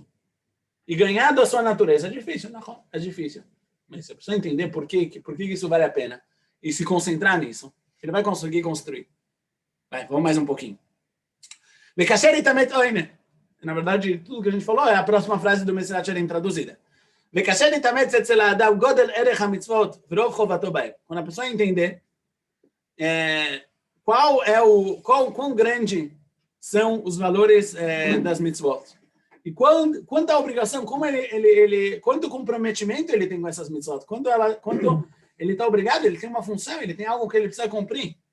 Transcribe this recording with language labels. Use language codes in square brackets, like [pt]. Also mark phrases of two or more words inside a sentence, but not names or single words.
[pt] E ganhar da sua natureza é difícil, não? É difícil. Mas se a pessoa entender por que isso vale a pena e se concentrar nisso, ele vai conseguir construir. Vai, vamos mais um pouquinho. [he] וכאשר יתאמת אוינה. [pt] Na verdade, tudo que a gente falou é a próxima frase do Mesilat Yesharim traduzida. [he] וכאשר יתאמת אצל האדם גודל ערך המצוות ורוב חובתו בהם. [pt] Quando a pessoa entender quão grande são os valores das mitzvot. E quanto à obrigação, quanto comprometimento ele tem com essas mitzvot, quanto ele está obrigado, ele tem uma função, ele tem algo que ele precisa cumprir.